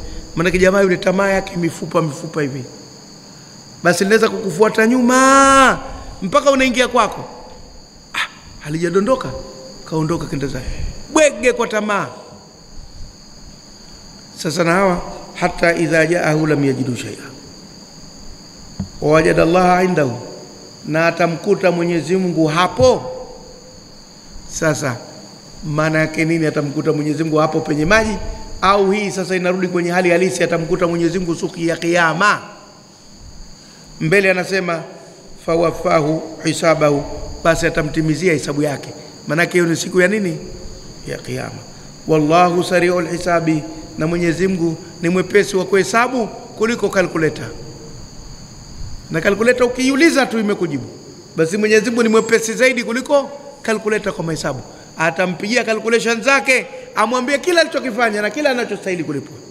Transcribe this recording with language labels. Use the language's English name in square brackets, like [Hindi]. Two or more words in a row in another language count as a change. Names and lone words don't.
[Swahili] Maana jamaa yule tamaa yake mifupa hivi, basi linaweza kukufuata nyuma mpaka unaingia kwako. Halijadondoka, kaondoka kenda zake, bwege kwa tamaa. Sasa na hawa, [Arabic] حتى إذا جاءه لم يجده شيئا ووجد الله عنده, [Swahili] na atamkuta Mwenyezi Mungu hapo. Sasa maana yake nini atamkuta Mwenyezi Mungu hapo penye maji? Au hii sasa inarudi kwenye hali halisi, atamkuta Mwenyezi Mungu siku ya kiyama. Mbele anasema [Arabic] فوفاه حسابه, [Swahili] basi atamtimizia hisabu yake. Maana yake hiyo ni siku ya nini? Ya kiyama. [Arabic] والله سريع الحساب, [Swahili] na Mwenyezi Mungu ni mwepesi wa kuhesabu kuliko calculator. Na calculator ukiuliza tu imekujibu. Basi Mwenyezi Mungu ni mwepesi zaidi kuliko calculator kwa mahesabu. Atampigia calculation zake, amwambie kila alichokifanya na kila anachostahili kulipwa.